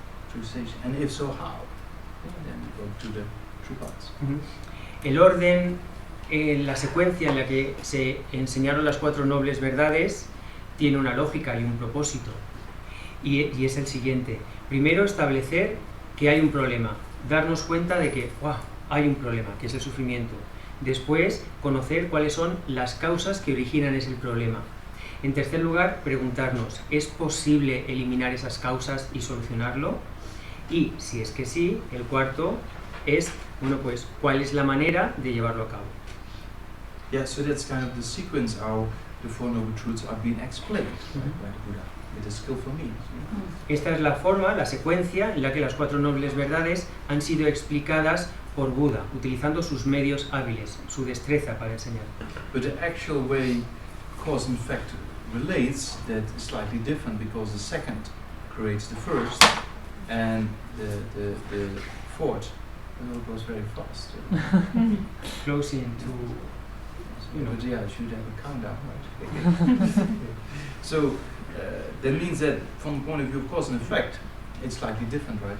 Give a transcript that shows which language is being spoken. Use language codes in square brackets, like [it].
[en] Through cessation. And if so, how? And then we go to the true paths. [es] El orden, la secuencia en la que se enseñaron las cuatro nobles verdades tiene una lógica y un propósito. Y es el siguiente. Primero, establecer que hay un problema. Darnos cuenta de que hay un problema, que es el sufrimiento. Después, conocer cuáles son las causas que originan ese problema. En tercer lugar, preguntarnos, ¿es posible eliminar esas causas y solucionarlo? Y, si es que sí, el cuarto es, pues, ¿cuál es la manera de llevarlo a cabo? [en] Yeah, so that's kind of the sequence how the Four Noble Truths are being explained by the Buddha, with a skillful means. [es] Esta es la forma, la secuencia en la que las cuatro nobles verdades han sido explicadas por Buda, utilizando sus medios hábiles, su destreza para enseñar. [en] But the actual way cause and effect relates, that is slightly different, because the second creates the first, and the fourth goes very fast. Closing to, But yeah, I should have a countdown, right? So that means that from the point of view of cause and effect, it's slightly different, right?